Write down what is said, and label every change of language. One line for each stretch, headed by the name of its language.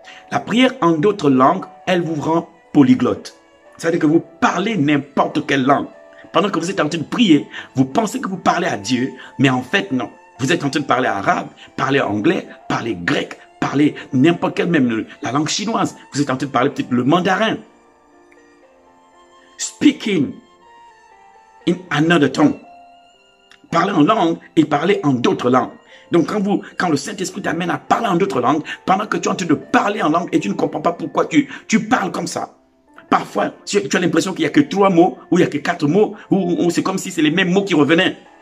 French: La prière en d'autres langues, elle vous rend polyglotte. Ça veut dire que vous parlez n'importe quelle langue. pendant que vous êtes en train de prier, vous pensez que vous parlez à Dieu, mais en fait, non. Vous êtes en train de parler arabe, parler anglais, parler grec, parler n'importe quelle, même la langue chinoise. Vous êtes en train de parler peut-être le mandarin.
English: Speaking in another tongue.
French: Parler en langue et parler en d'autres langues. Donc quand le Saint-Esprit t'amène à parler en d'autres langues, pendant que tu es en train de parler en langue et tu ne comprends pas pourquoi tu parles comme ça. Parfois, tu as l'impression qu'il n'y a que 3 mots, ou il n'y a que 4 mots, ou c'est comme si c'est les mêmes mots qui revenaient.